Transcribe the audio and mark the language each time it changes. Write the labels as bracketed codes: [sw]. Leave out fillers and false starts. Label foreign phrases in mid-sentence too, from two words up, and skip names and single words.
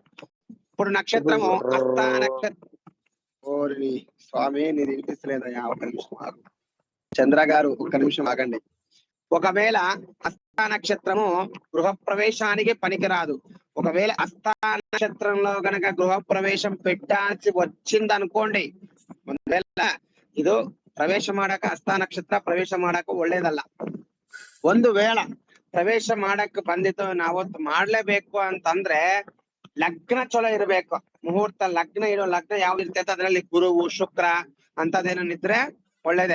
[te] ఇప్పుడు నక్షత్రము హస్త నక్షత్రం, ఓరి స్వామి నేను వినిపిస్తలేదయ్యా, ఒక నిమిషం ఆగు. చంద్ర గారు ఒక్క నిమిషం ఆగండి. ఒకవేళ హస్త నక్షత్రము గృహ ప్రవేశానికి పనికిరాదు. ఒకవేళ హస్త నక్షత్రంలో గనక గృహ ప్రవేశం పెట్టాల్సి వచ్చింది అనుకోండి, [kn] ಒಂದ್ವೇಳ ಇದು ಪ್ರವೇಶ ಮಾಡಕ ಹಸ್ತ ನಕ್ಷತ್ರ ಪ್ರವೇಶ ಮಾಡಕ ಒಳ್ಳೇದಲ್ಲ. ಒಂದು ವೇಳ ಪ್ರವೇಶ ಮಾಡಕ್ ಬಂದಿತ್ತು ನಾವತ್ತು ಮಾಡ್ಲೇಬೇಕು ಅಂತಂದ್ರೆ ಲಗ್ನ ಚಲೋ ಇರ್ಬೇಕು. ಮುಹೂರ್ತ ಲಗ್ನ ಇರೋ ಲಗ್ನ ಯಾವ್ದು ಇರ್ತೈತೆ ಅದ್ರಲ್ಲಿ ಗುರುವು ಶುಕ್ರ ಅಂತದೇನಿದ್ರೆ ಒಳ್ಳೇದೆ.